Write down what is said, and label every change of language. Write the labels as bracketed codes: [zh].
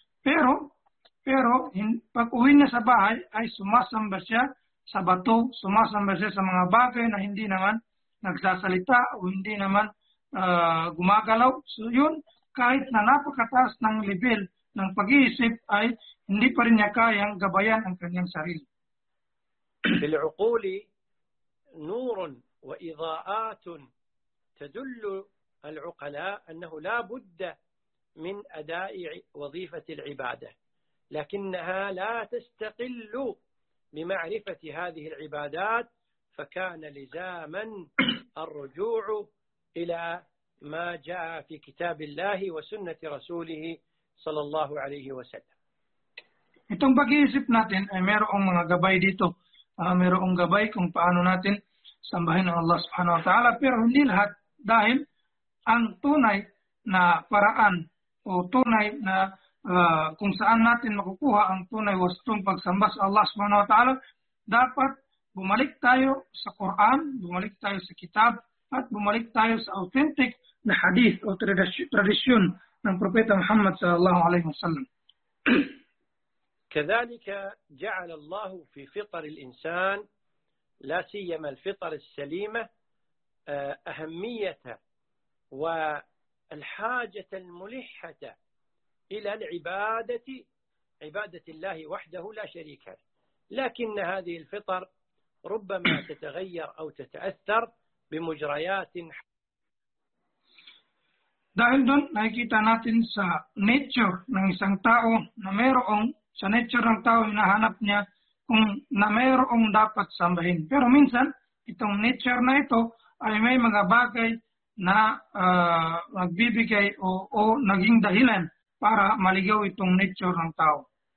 [tl] Pero pag-uwi niya sa bahay ay sumasamba siya sa bato, sumasamba siya sa mga bagay na hindi naman nagsasalita o hindi naman gumagalaw. So yun, kahit na napakataas ng level ng pag-iisip ay hindi pa rin niya kayang gabayan ang kanyang sarili. [ar] بالعقول نور وإضاءات تدل العقلاء أنه لا بد من أداء وظيفة العبادة، لكنها لا تستقل بمعرفة هذه العبادات، فكان لزاما الرجوع إلى ما جاء في كتاب الله وسنة رسوله صلى الله عليه وسلم. [tl] Itong pag-iisip natin ay mayroong mga gabay dito. Mayroong gabay kung paano natin sambahin ang Allah subhanahu wa ta'ala, pero hindi lahat, dahil ang tunay na paraan o tunay na kung saan natin makukuha ang tunay wastong pagsamba sa Allah subhanahu wa ta'ala, dapat bumalik tayo sa Quran, bumalik tayo sa kitab, at bumalik tayo sa authentic na hadith o tradisyon ng Propeta Muhammad sallallahu alaihi wasallam. [ar] كذلك جعل الله في فطر الإنسان لا سيما الفطر السليمة أهمية والحاجة الملحة إلى العبادة، عبادة الله وحده لا شريك له، لكن هذه الفطر ربما تتغير أو تتأثر بمجريات. [tl] Dahil doon, nakikita natin sa nature ng isang tao na mayroong sa nature ng tao, hinahanap niya kung na mayroong dapat sambahin. Pero minsan, itong nature na ito ay may mga bagay na magbibigay o naging dahilan para maligaw itong nature ng tao.